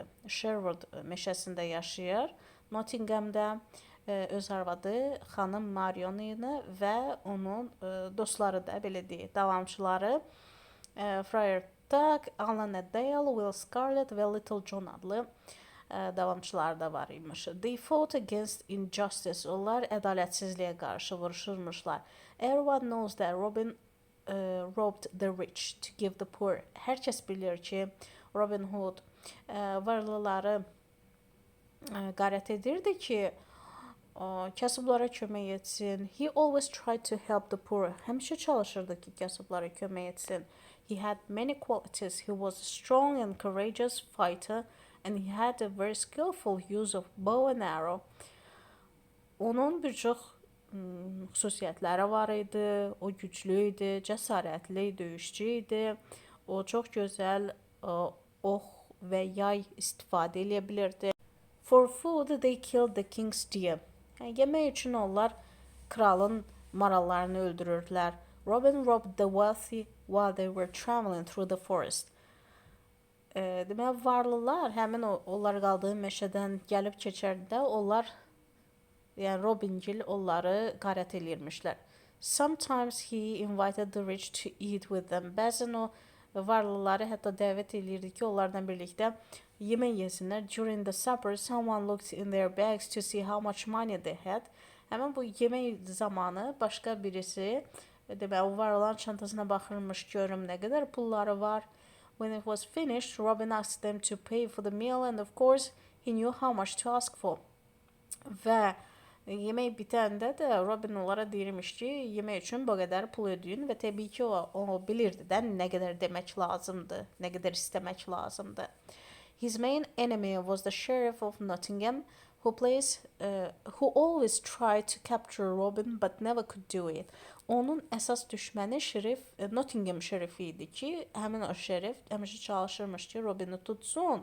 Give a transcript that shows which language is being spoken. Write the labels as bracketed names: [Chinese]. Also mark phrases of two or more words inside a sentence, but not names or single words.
[Azerbaijani] Sherwood meşəsində yaşayır. Nottinghamdə öz arvadı xanım Marion ilə və onun dostları da belə deyək, davamçıları Friar Tuck, Elena Dale, Will Scarlet və Little John adlı davamçılar da var imiş. [English] They fought against injustice. [Azerbaijani] Onlar ədalətsizliyə qarşı vuruşurmuşlar. [English] Everyone knows that Robin robbed the rich to give the poor. [Azerbaijani] Hər kəs bilir ki, Robin Hood varlıları qarət edirdi ki, kasıblara kömək etsin. [English] He always tried to help the poor. [Azerbaijani] Həmişə çalışırdı ki, kasıblara kömək etsin. [English] He had many qualities. He was a strong and courageous fighter and he had a very skillful use of bow and arrow. [Azerbaijani] Onun bir çox xüsusiyyətləri var idi. O güclü idi, cəsarətli, döyüşçü idi. O çox gözəl ox və yay istifadə edə bilirdi. [English] For food they killed the king's deer. [Azerbaijani] Yemək üçün onlar kralın marallarını öldürürdülər. [English] Robin robbed the wealthy while they were traveling through the forest. [Azerbaijani] Demək, varlılar həmin onlar qaldığı meşədən gəlib keçərdə onlar, yəni Robingil onları qarət eləyirmişlər. [English] Sometimes he invited the rich to eat with them. [Azerbaijani] Bəzən o varlıları hətta dəvət eləyirdi ki, onlarla birlikdə yemək yesinlər. [English] During the supper, someone looked in their bags to see how much money they had. [Azerbaijani] Həmin bu yemək zamanı başqa birisi, demək, o varlıların çantasına baxırmış, görüm nə qədər pulları var. [English] When it was finished, Robin asked them to pay for the meal and of course he knew how much to ask for. [Azerbaijani] Və yemək bitəndə də Robin onlara deyirmiş ki, yemək üçün bu qədər pul ödəyin və təbii ki, o bilirdi də nə qədər demək lazımdır, nə qədər istəmək lazımdır. [English] His main enemy was the sheriff of Nottingham, who always tried to capture Robin but never could do it. [Azerbaijani] Onun əsas düşməni şerif, Nottingham şerifi idi ki, həmin o şerif həmişə çalışırmış ki, Robini tutsun.